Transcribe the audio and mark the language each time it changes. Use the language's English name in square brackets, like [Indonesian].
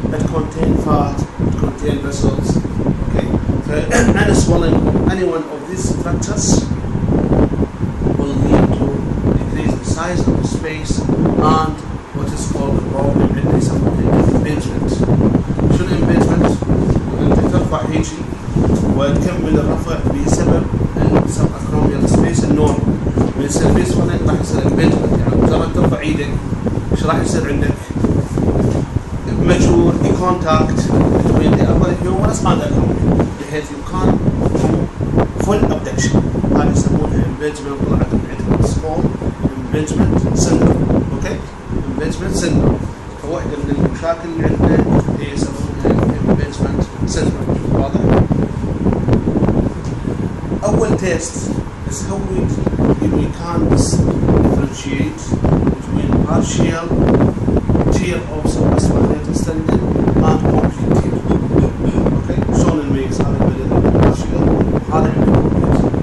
[English] It contain fat, it contain vessels. Okay, so any swelling of any one of these structures will lead to decrease the size of the space and what is called the problem [Arabic] اللي يسمونه [English] impingement. [Arabic] شنو impingement؟ انت ترفع هيجي وتكمل الرفع بسبب السباكروميال سبيس النورمال. من يصير في swelling راح يصير impingement، يعني مجرد ترفع ايدك ايش راح يصير عندك؟ مجهول [English] contact between the upper humerus and the acromion [Arabic] بحيث [English] you can't do full abduction. [Arabic] هذا يسمونه impingement. طلعت من عندنا [English] small impingement syndrome. [Arabic] اوكي؟ [English] impingement syndrome. [Arabic] فواحدة من المشاكل اللي عندنا هي يسمونها impingement syndrome. واضح؟ أول تيست [English] is how we can differentiate between partial tear of subspinatus tendon and complete tear. Okay? [Arabic] شلون نميز هذا المريض عنده partial وهذا عنده complete.